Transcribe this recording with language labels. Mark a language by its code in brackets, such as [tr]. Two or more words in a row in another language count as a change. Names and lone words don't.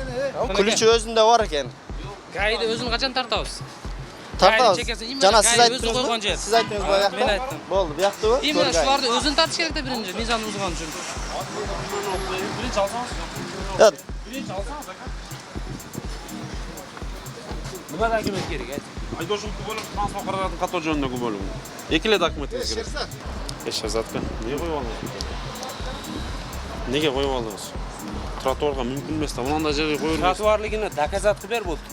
[ky] Күлүчү өзүндө бар экен. Гайды өзүн качан тартабыз? Тартабыз. Гайды чекесин именно Жана сиз гайды өзү айттыңызбы? койгон жер. Сиз айттыңызбы аякта? Мен айттым. Болду, буяктыбы? Именно шуларды өзүн тартыш керек да биринчи, мыйзам бузган үчүн. Биринчи алсаңыз. Evet. Биринчи алсаңыз ака. [uz] Nima dokument kerak? Ayt. Haydovchilik bo'limi transport xizmati qator joniga bo'lim. Ikkala dokumentingiz kerak. Sherzodga. Nega qo'yib oldingiz? Nega qo'yib oldingiz? Trotuarga mumkin emasda, bunday joyga qo'yib. Trotuarligini dokazat qilib ber bo'ldi.